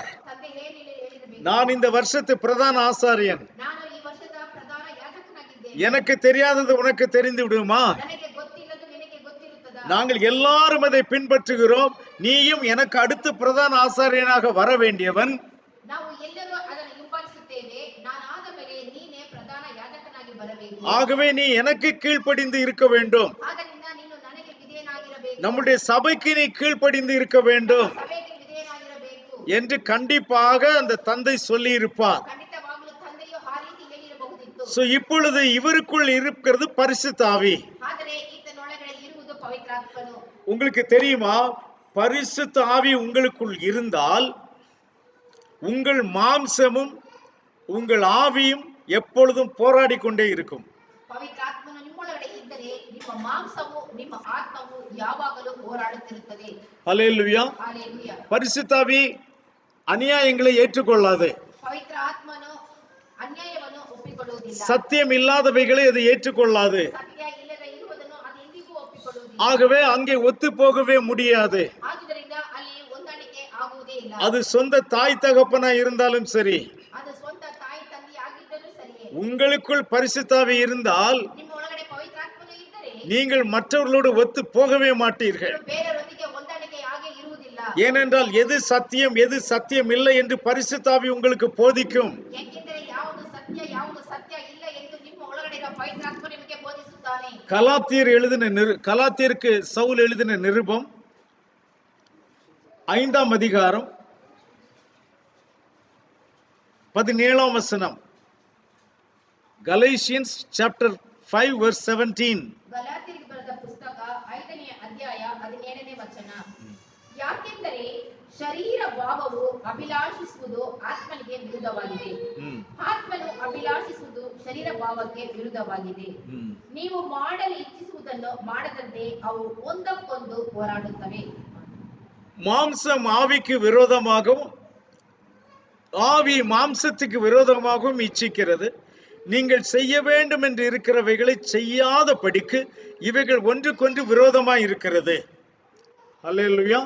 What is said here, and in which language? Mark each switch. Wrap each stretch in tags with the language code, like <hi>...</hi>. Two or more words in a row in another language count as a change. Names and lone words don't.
<kn>ತಂದೆ ಹೇಳಿರಬೇಕು,</kn> <ta>நான் இந்த வருஷத்து பிரதான ஆசாரியன்,</ta> <kn>ನಾನು ಈ ವರ್ಷದ ಪ್ರಧಾನ ಯಾಜಕನಾಗಿದ್ದೇನೆ,</kn> <ta>எனக்கு தெரியாதது உனக்கு தெரிந்து விடுமா,</ta> <kn>ನನಗೆ ಗೊತ್ತಿಲ್ಲದು ನಿನಗೆ ಗೊತ್ತಿರುತ್ತದಾ,</kn> <ta>நாங்கள் எல்லாரும் அதை பின்பற்றுகிறோம், நீயும் எனக்கு அடுத்து பிரதான ஆசாரியனாக வர வேண்டியவன்,</ta> <kn>ನಾವು ಎಲ್ಲರೂ ಅದನ್ನು ಹಿಂಬಾಲಿಸುತ್ತೇವೆ, ನಾನಾದ ಮೇಲೆ ನೀನೇ ಪ್ರಧಾನ ಯಾಜಕನಾಗಿ ಬರಬೇಕು,</kn> <ta>ஆகவே நீ எனக்கு கீழ்ப்படிந்து இருக்க வேண்டும்,</ta> <kn>ಆದ್ದರಿಂದ ನೀನು ನನಗೆ ವಿಧೇಯನಾಗಿರಬೇಕು,</kn> <ta>நம்முடைய சபைக்கு நீ கீழ்ப்படிந்து இருக்க வேண்டும்</ta> <kn>ಸಭೆಗೆ ವಿಧೇಯನಾಗಿರಬೇಕು</kn> <ta>என்று கண்டிப்பாக அந்த தந்தை சொல்லி இருப்பார்.</ta> <kn>ಖಂಡಿತವಾಗಲೂ ತಂದೆಯು ಆ ರೀತಿ ಹೇಳಿರಬಹುದಿತ್ತು.</kn> <ta>சோ இப்பொழுது இவருக்குள் இருக்கிறது பரிசுத்த ஆவி.</ta> <kn>ಆದರೆ ಈತನೊಳಗಡೆ ಇರುವುದು ಪವಿತ್ರಾತ್ಮನು.</kn> <ta>உங்களுக்கு தெரியுமா, பரிசுத்த ஆவி உங்களுக்குள் இருந்தால் உங்கள் மாம்சமும் உங்கள் ஆவியும் எப்பொழுதும் போராடி கொண்டே இருக்கும்.</ta> <kn>ಪವಿತ್ರಾತ್ಮನು ನಿಮ್ಮೊಳಗಡೆ ಇದ್ದರೆ ನಿಮ್ಮ ಮಾಂಸವು ನಿಮ್ಮ ಆತ್ಮವು ಯಾವಾಗಲೂ ಹೋರಾಡುತ್ತಿರುತ್ತದೆ.</kn> <ta>ஹல்லேலூயா.</ta> <kn>ಹಲ್ಲೆಲೂಯಾ.</kn> <ta>பரிசுத்த ஆவி அநியாயங்களை ஏற்றுக்கொள்ளாது.</ta> <kn>ಪವಿತ್ರ ಆತ್ಮನು ಅನ್ಯಾಯವನ್ನು ಒಪ್ಪಿಕೊಳ್ಳುವುದಿಲ್ಲ.</kn> <ta>சத்தியம் இல்லாதவைகளை அது ஏற்றுக்கொள்ளாது.</ta> <kn>ಸತ್ಯ ಇಲ್ಲದೆ ಇರುವುದನ್ನು ಅದು ಎಂದಿಗೂ ಒಪ್ಪಿಕೊಳ್ಳುವುದಿಲ್ಲ.</kn> <ta>ஆகவே அங்கே ஒத்து போகவே முடியாது.</ta> <kn>ಆದುದರಿಂದ ಅಲ್ಲಿ ಹೊಂದಾಣಿಕೆ ಆಗುವುದೇ ಇಲ್ಲ.</kn> <ta>அது சொந்த தாய் தகப்பனா இருந்தாலும் சரி,</ta> <kn>ಅದು ಸ್ವಂತ ತಾಯಿ ತಂದೆ ಆಗಿದ್ದರೂ ಸರಿಯೇ,</kn> <ta>உங்களுக்குள் பரிசுத்த ஆவி இருந்தால்</ta> <kn>ನಿಮ್ಮ ಒಳಗಡೆ ಪವಿತ್ರಾತ್ಮನು ಇದ್ದರೆ</kn> <ta>நீங்கள் மற்றவர்களோடு ஒத்து போகவே மாட்டீர்கள்.</ta> <kn>ನೀವು ಬೇರೆಯವರೊಂದಿಗೆ ಹೊಂದಾಣಿಕೆ ಆಗೇ ಇರುವುದಿಲ್ಲ.</kn> <ta>ஏனென்றால் எது சத்தியம் இல்லை என்று பரிசுத்த ஆவி உங்களுக்கு போதிக்கும்.</ta> <kn>ಏಕೆಂದರೆ ಯಾವುದು ಸತ್ಯ ಯಾವುದು ಸತ್ಯ ಇಲ್ಲ ಎಂದು ನಿಮ್ಮ ಒಳಗಡೆ ಇರುವ ಪವಿತ್ರಾತ್ಮ ನಿಮಗೆ ಬೋಧಿಸುತ್ತಾನೆ.</kn> <ta>கலாத்தியருக்கு சவுல் எழுதின நிருபம் 5ஆம் அதிகாரம் 17ஆம் வசனம்.</ta> <en>Galatians chapter 5 verse 17.</en> <kn>ಗಲಾತ್ಯರಿಗೆ ಬರೆದ ಪುಸ್ತಕ 5ನೇ ಅಧ್ಯಾಯ 17ನೇ ವಚನ. ಯಾಕೆಂದರೆ ಶರೀರ ಭಾವವು ಅಭಿಲಾಷಿಸುವುದು ಆತ್ಮನಿಗೆ ವಿರುದ್ಧವಾಗಿದೆ, ಆತ್ಮನು ಅಭಿಲಾಷಿಸುವುದು ಶರೀರ ಭಾವಕ್ಕೆ ವಿರುದ್ಧವಾಗಿದೆ. ನೀವು ಮಾಡಲು ಇಚ್ಛಿಸುವುದನ್ನು ಮಾಡದಂತೆ ಅವು ಒಂದಕ್ಕೊಂದು ಹೋರಾಡುತ್ತವೆ.</kn> <ta>மாம்சம் ஆவிக்கு விரோதமாகவும் ஆவி மாம்சத்துக்கு விரோதமாகவும் இச்சிக்கிறது. நீங்கள் செய்ய வேண்டும் என்று இருக்கிறவைகளை செய்யாதபடிக்கு இவைகள் ஒன்றுக்கொன்று விரோதமாய் இருக்கிறது. அல்லேலூயா.</ta>